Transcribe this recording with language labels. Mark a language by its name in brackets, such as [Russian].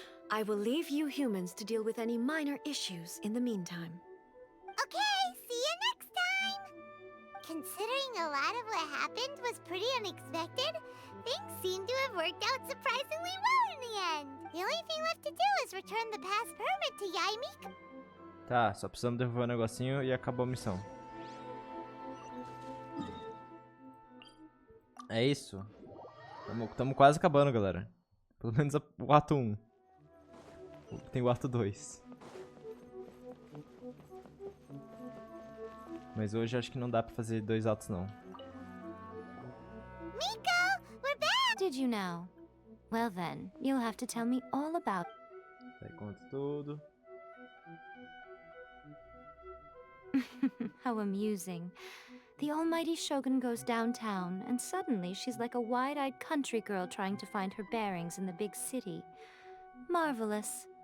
[English] I will leave you humans to deal with any minor issues in the meantime. Okay, see you next time! Considering a lot of what happened was pretty unexpected, things seem to have worked out surprisingly well in the end. The only thing left to do is return the pass permit to Yaimika. [Portuguese] Tá, só precisamos derrubar o negocinho e acabou a missão. É isso. Tamo quase acabando, galera. Pelo menos o ato 1. Tem o ato 2. Mas hoje acho que não dá pra fazer 2 atos, não. [English] Miko, we're back! Did you know? Well then, you'll have to tell me all about... [Portuguese] Aí conta tudo. [English] How amusing. The almighty Shogun goes downtown, and suddenly she's like a wide-eyed country girl trying to find her bearings in the big city. Marvelous.